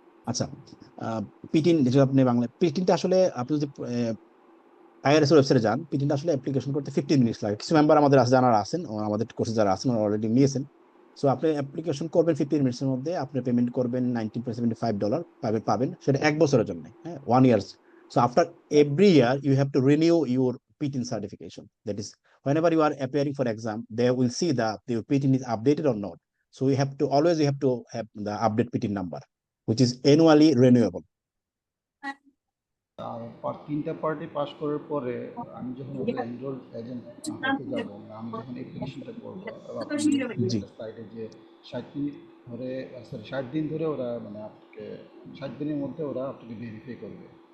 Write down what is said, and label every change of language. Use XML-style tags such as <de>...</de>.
<bn>আচ্ছা, পিটিন যেটা আপনি বাংলা পিটিনটা আসলে আপনি যদি আইআরএস ওয়েবসাইটে যান, পিটিনটা আসলে অ্যাপ্লিকেশন করতে 15 মিনিট লাগে। কিছু মেম্বার আমাদের আছে যারা আছেন, আমাদের কোর্সে যারা আছেন অলরেডি নিয়েছেন। সো আপনি অ্যাপ্লিকেশন করবেন 15 মিনিটের মধ্যে, আপনি পেমেন্ট করবেন $19.75 পাবেন, সেটা 1 বছরের জন্য, হ্যাঁ, 1 ইয়ার।</bn> <en>So after every year you have to renew your PTIN certification. That is whenever you are appearing for exam, they will see the PTIN is updated or not. So you have to always have the update PTIN number, which is annually renewable.</en> <bn>আর 3টা party pass করার পরে আমি যখন ওদের enrol agent হতে যাব, আমি যখন অ্যাপ্লিকেশনটা করবো, আপনি জি একটা সাইডে যে 60 মিনিট ধরে, সরি 60 দিন ধরে ওরা মানে আপনাকে 60 দিনের মধ্যে ওরা আপনাকে ভেরিফাই করবে।</bn>